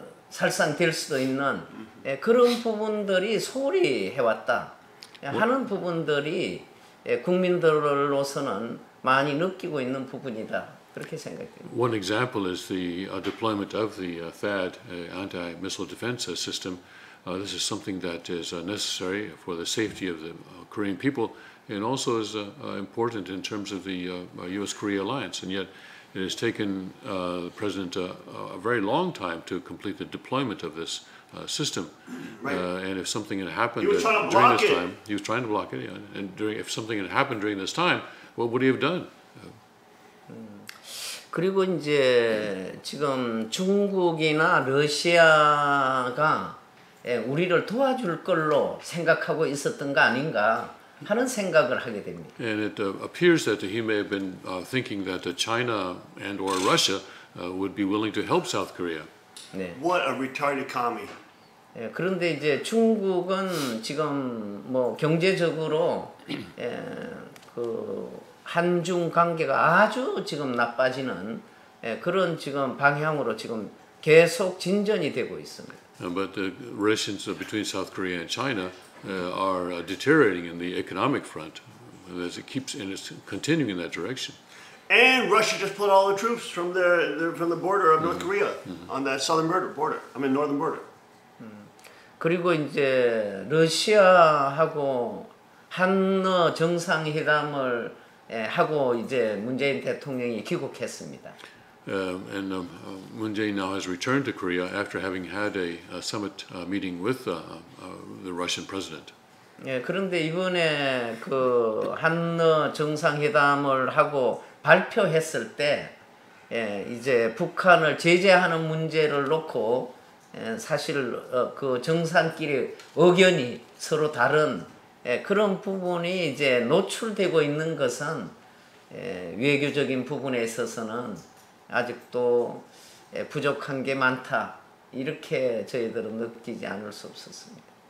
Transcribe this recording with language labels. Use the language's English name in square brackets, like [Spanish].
[Korean] 살상될 수도 있는 그런 부분들이 소홀히 해왔다 하는 부분들이 국민들로서는 많이 느끼고 있는 부분이다 그렇게 생각합니다. [English] One example is the deployment of the THAAD anti-missile defense system. This is something that is necessary for the safety of the Korean people and also is important in terms of the U.S.-Korea alliance. And yet it has taken the President a very long time to complete the deployment of this system. Right. And if something had happened during this time, he was trying to block it. Yeah. And if something had happened during this time, what would he have done? [Korean] 그리고 이제 지금 중국이나 러시아가 우리를 도와줄 걸로 생각하고 있었던 거 아닌가 하는 생각을 하게 됩니다. [English] And it appears that he may have been thinking that China and or Russia would be willing to help South Korea. [Korean] 네. [English] What a retarded commie. [Korean] 그런데 이제 중국은 지금 뭐 경제적으로 그 한중 관계가 아주 지금 나빠지는 그런 지금 방향으로 지금 계속 진전이 되고 있습니다. [English] But the relations between South Korea and China are deteriorating in the economic front as it keeps and it's continuing in that direction. And Russia just pulled all the troops from the border of North Korea on that southern border. I mean northern border. [Korean] 그리고 이제 러시아하고 한러 정상회담을 하고 이제 문재인 대통령이 귀국했습니다. [English] Moon Jae-in now has returned to Korea after having had a summit meeting with the Russian president. [Korean] 예, 그런데 이번에 그 한러 정상회담을 하고 발표했을 때 이제 북한을 제재하는 문제를 놓고 사실 그 정상끼리 의견이 서로 다른 그런 부분이 이제 노출되고 있는 것은 외교적인 부분에 있어서는 아직도 부족한 게 많다 이렇게 저희들은 느끼지 않을 수 없었습니다.